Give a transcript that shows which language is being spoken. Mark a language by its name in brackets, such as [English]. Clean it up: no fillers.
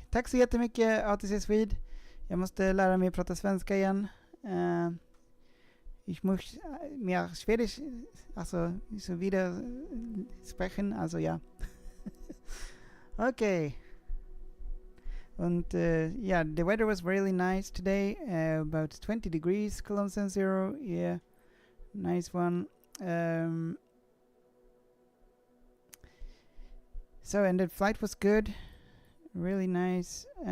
[Swedish] Tack så jättemycket ATC Swede. Jag måste lära mig prata svenska igen. [German] Ich muss mehr Schwedisch, also so wieder sprechen, also ja. [English] Okay. And yeah, the weather was really nice today, about 20 degrees, Cologne 0, yeah, nice one. So, and the flight was good, really nice.